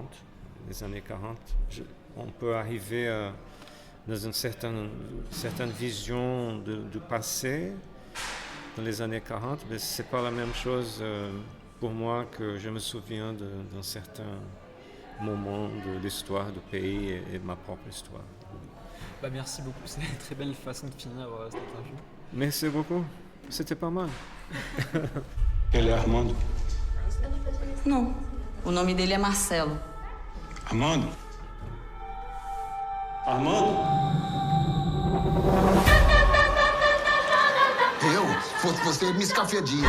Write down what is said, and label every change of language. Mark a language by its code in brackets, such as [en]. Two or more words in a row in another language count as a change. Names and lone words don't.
[fr] Les années 40, on peut arriver dans une certaine vision du passé dans les années 40, mais ce n'est pas la même chose pour moi que je me souviens d'un certain moment de l'histoire du pays et de ma propre histoire. Bah, merci beaucoup, c'est une très belle façon de finir cette interview. Merci beaucoup, c'était pas mal. [pt] Ele é Armando? Não, o nome dele é Marcelo. Armando? Armando? Eu, se fosse você, me escafedia.